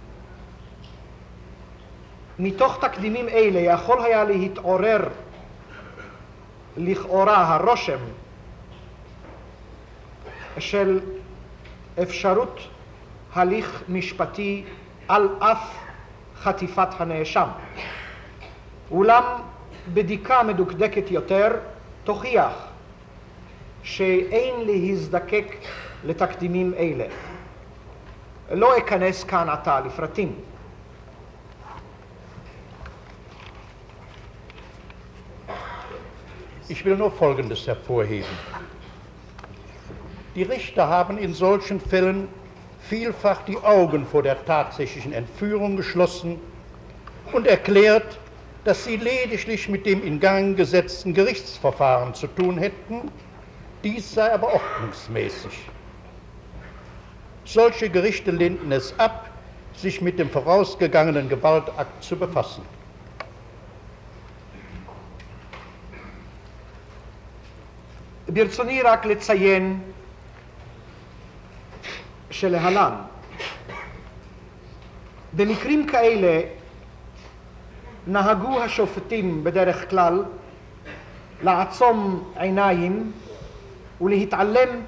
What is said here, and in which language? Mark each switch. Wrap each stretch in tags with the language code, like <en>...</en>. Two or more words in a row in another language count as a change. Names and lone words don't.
<he>מתוך תקדימים אלה יכול היה להתעורר לכאורה הרושם של אפשרות הליך משפטי על אף חטיפת הנאשם. אולם בדיקה מדוקדקת יותר תוכיח שאין להזדקק לתקדימים אלה. לא אכנס כאן עתה לפרטים.</he> <de>Ich will nur Folgendes hervorheben. Die Richter haben in solchen Fällen vielfach die Augen vor der tatsächlichen Entführung geschlossen und erklärt, dass sie lediglich mit dem in Gang gesetzten Gerichtsverfahren zu tun hätten, dies sei aber ordnungsmäßig. Solche Gerichte lehnten es ab, sich mit dem vorausgegangenen Gewaltakt zu befassen.</de> <he>ברצוני רק לציין שלהלן, במקרים כאלה נהגו השופטים בדרך כלל לעצום עיניים ולהתעלם</he>